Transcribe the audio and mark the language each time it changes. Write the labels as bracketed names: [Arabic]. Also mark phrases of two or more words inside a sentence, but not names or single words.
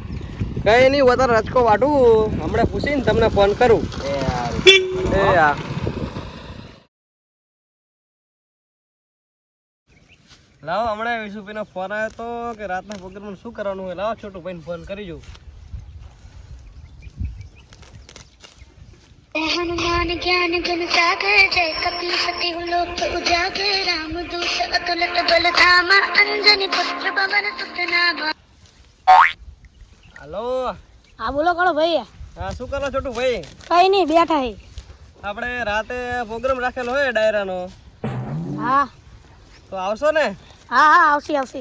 [Gujarati] કઈ નહીં, વધારે રચકો વાટું, હમણાં પૂછીને તમને ફોન કરું. એ હારું. એ હા. લાવો, હમણાં વિશુભાઈનો ફોન આવ્યો તો કે રાતના પ્રોગ્રામમાં શું કરવાનું હોય. લાવો છોટું ભાઈને ફોન કરી જોઉં. [Awadhi] हनुमान ज्ञान गुण सागर जय कपि सति लोक उजागर राम दूत अतुलित बल धामा अंजनी पुत्र पवन सुत नामा. [Gujarati] હાલો. હા બોલો કાળો ભાઈ. હા, શું કરો છોટું ભાઈ? કઈ નહીં, બેઠા હે. આપણે રાતે પ્રોગ્રામ રાખેલો હોય ડાયરાનો, હા તો આવશો ને? હા હા આવશે આવશે.